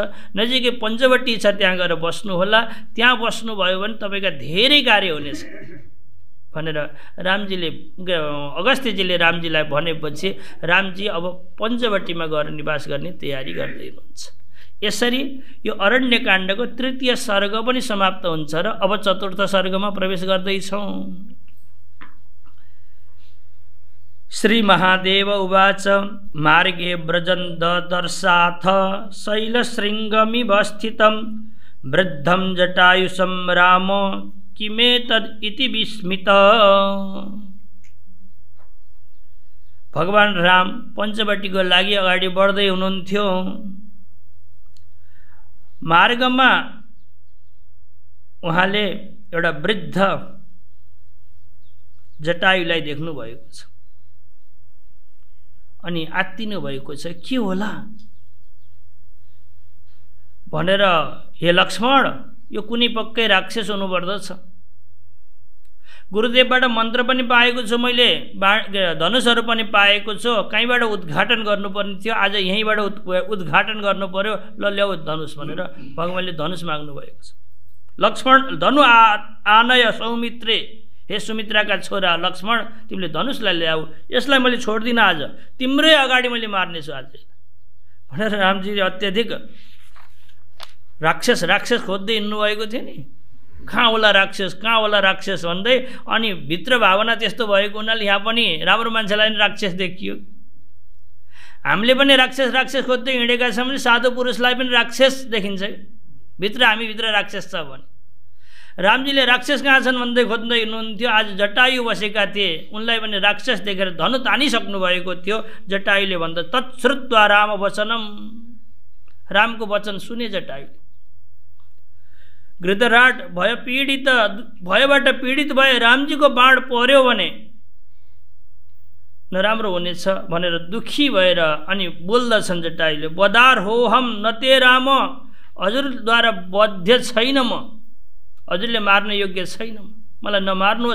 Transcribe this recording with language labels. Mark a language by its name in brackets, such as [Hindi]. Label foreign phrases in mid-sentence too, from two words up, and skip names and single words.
[Nepali] नजिकै पञ्चवटी छ, त्यहाँ गएर बस्नुहोला, त्यहाँ बस्नुभयो भने तपाईँका धेरै कार्य हुनेछ भनेर रामजीले अगस्त्यजीले रामजीलाई भनेपछि रामजी अब पञ्चवटीमा गएर निवास गर्ने तयारी गर्दै हुनुहुन्छ। यसरी यो अरण्यकाण्डको तृतीय सर्ग पनि समाप्त हुन्छ र अब चतुर्थ सर्गमा प्रवेश गर्दैछौँ। [Sanskrit] श्री महादेव उवाच मार्गे व्रजन् ददर्शाथ शैलशृङ्गमिव स्थितं वृद्धं जटायुषं राम किमेतद् इति विस्मित। [Nepali] भगवान राम पञ्चवटीको लागि अगाडि बढ्दै हुनुहुन्थ्यो। मार्गमा उहाँले एउटा वृद्ध जटायुलाई देख्नु भएको छ अनि आत्तिनु भएको छ, के होला भनेर, हे लक्ष्मण यो कुनै पक्कै राक्षस हुनुपर्दछ। गुरुदेवबाट मन्त्र पनि पाएको छु मैले, धनुषहरू पनि पाएको छु, कहीँबाट उद्घाटन गर्नुपर्ने थियो, आज यहीँबाट उद्घाटन गर्नु पर्यो, ल ल्याऊ धनुष भनेर भगवानले धनुष माग्नु भएको छ। [Sanskrit] लक्ष्मण धनु आनय सौमित्रे, [Nepali] हे सुमित्राका छोरा लक्ष्मण तिमीले धनुषलाई ल्याऊ, यसलाई मैले छोड्दिनँ, आज तिम्रै अगाडि मैले मार्नेछु आज भनेर रामजीले अत्यधिक राक्षस खोज्दै हिँड्नुभएको थियो नि, कहाँ होला राक्षस भन्दै। अनि भित्र भावना त्यस्तो भएको हुनाले यहाँ पनि राम्रो मान्छेलाई पनि राक्षस देखियो। हामीले पनि राक्षस खोज्दै हिँडेका छौँ भने साधु पुरुषलाई पनि राक्षस देखिन्छ, हामीभित्र राक्षस छ भने। रामजीले राक्षस कहाँ छन् भन्दै खोज्दै हिँड्नुहुन्थ्यो। आज जटायु बसेका थिए, उनलाई पनि राक्षस देखेर धनु तानिसक्नु भएको थियो। जटायुले भन्दा [Sanskrit] तत्श्रुत्वा राम वचनम, [Nepali] रामको वचन सुने जटायुले। गृधराट भयबाट पीडित भए रामजीको बाण पर्यो भने नराम्रो हुनेछ भनेर दुखी भएर अनि बोल्दछन् जटायुले, बदार हो हम नते राम, हजुरद्वारा बद्ध छैन म, हजुरले मार्न योग्य छैन, मलाई नमार्नुहोस्।